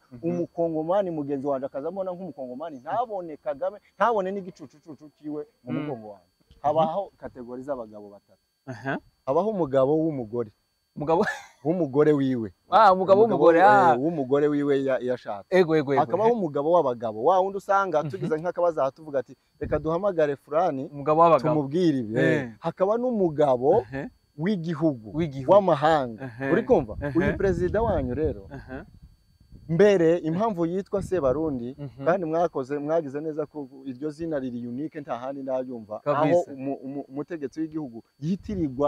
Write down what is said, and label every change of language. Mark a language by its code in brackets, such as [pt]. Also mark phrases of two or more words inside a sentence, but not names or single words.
[rn] Umukongomani mugenzi wanje akazamona nk'umukongomani ntabone Kagame, ntabone n'igicucucucu kiwe mu mugongo wanje. Habaho kategori z'abagabo batatu. Habaho umugabo w'umugore, w'umugore wiwe, umugabo w'umugore w'umugore wiwe yashatse. Hakabaho umugabo w'abagabo, wa wundi usanga tugize nk'akabaza tuvuga ati reka duhamagare Fulani tumubwire ibi. Hakaba n'umugabo w'igihugu w'amahanga. Uri kumva uyu president wanyu rero mbere impamvu yitwa Sebarundi, kandi mwagize neza ko iryo zina riri unique nta handi ndabyumva, aho umutegetsi w'igihugu yitirirwa